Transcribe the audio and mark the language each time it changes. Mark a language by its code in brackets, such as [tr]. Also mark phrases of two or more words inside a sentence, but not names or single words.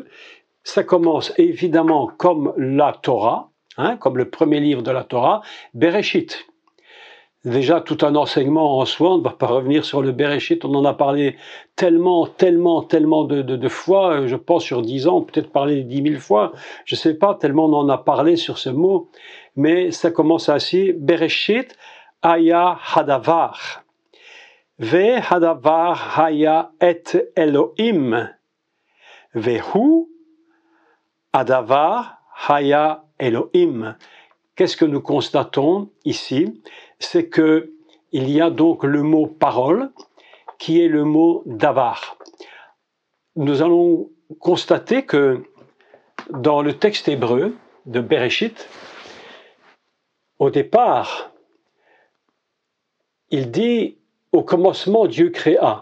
[fr] Ça commence évidemment comme la Torah, comme le premier livre de la Torah, Bereshit. Déjà, tout un enseignement en soi, on ne va pas revenir sur le Bereshit, on en a parlé tellement de fois, je pense sur 10 ans, peut-être parlé 10 000 fois, je ne sais pas, tellement on en a parlé sur ce mot, mais ça commence ainsi, [he] בראשית היה הדבר והדבר היה את אלהים והוא הדבר היה אלהים. [fr] Qu'est-ce que nous constatons ici? C'est que il y a donc le mot parole qui est le mot davar. Nous allons constater que dans le texte hébreu de Bereshit, au départ, il dit au commencement Dieu créa.